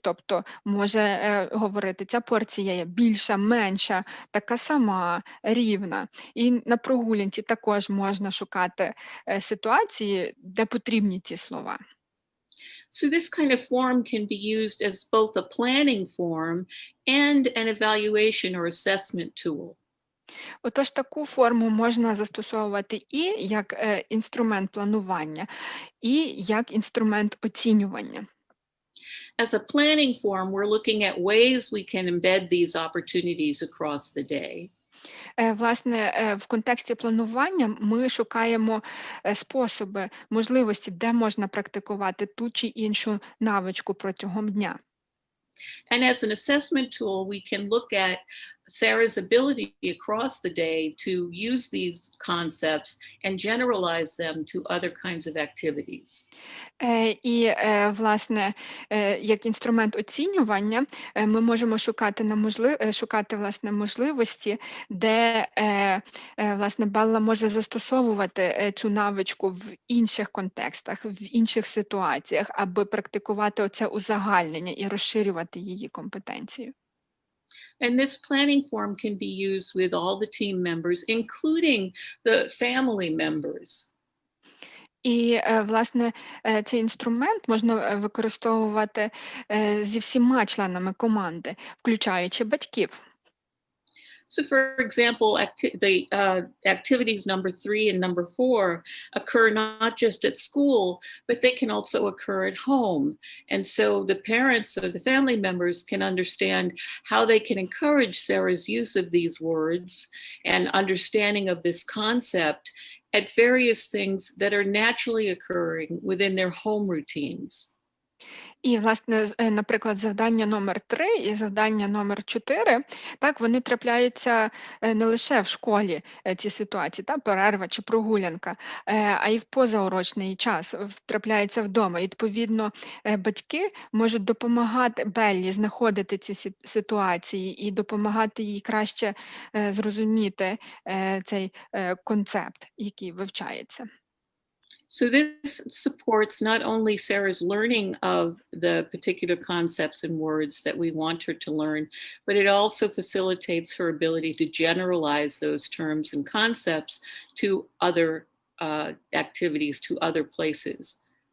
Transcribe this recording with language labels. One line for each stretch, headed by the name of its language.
Ukrainian: Тобто може говорити, ця порція є більша, менша, така сама, рівна. І на прогулянці також можна шукати ситуації, де потрібні ці слова.
English: So this kind of form can be used as both a planning form and an evaluation or assessment tool.
Ukrainian: Отож, таку форму можна застосовувати і як інструмент планування, і як інструмент оцінювання.
English: As a planning form, we're looking at ways we can embed these opportunities across the day.
Ukrainian: Власне, в контексті планування ми шукаємо способи, можливості, де можна практикувати ту чи іншу навичку протягом дня.
English: And as an assessment tool, we can look at Sarah's ability across the day to use these concepts and generalize them to other kinds of activities.
Ukrainian: І, власне, як інструмент оцінювання ми можемо шукати власне, можливості, де власне, Белла може застосовувати цю навичку в інших контекстах, в інших ситуаціях, аби практикувати оце узагальнення і розширювати її компетенцію.
English: And this planning form can be used with all the team members, including the family members.
Ukrainian: І, власне, цей інструмент можна використовувати зі всіма членами команди, включаючи батьків.
English: So, for example, the activities number 3 and number 4 occur not just at school, but they can also occur at home. And so the parents or the family members can understand how they can encourage Sarah's use of these words and understanding of this concept at various things that are naturally occurring within their home routines.
Ukrainian: І, власне, наприклад, завдання номер 3 і завдання номер 4, так, вони трапляються не лише в школі, ці ситуації, так, перерва чи прогулянка, а й в позаурочний час, трапляються вдома. І, відповідно, батьки можуть допомагати Беллі знаходити ці ситуації і допомагати їй краще зрозуміти цей концепт, який вивчається.
English: So this supports not only Sarah's learning of the particular concepts and words that we want her to learn, but it also facilitates her ability to generalize those terms and concepts to other activities, to other places.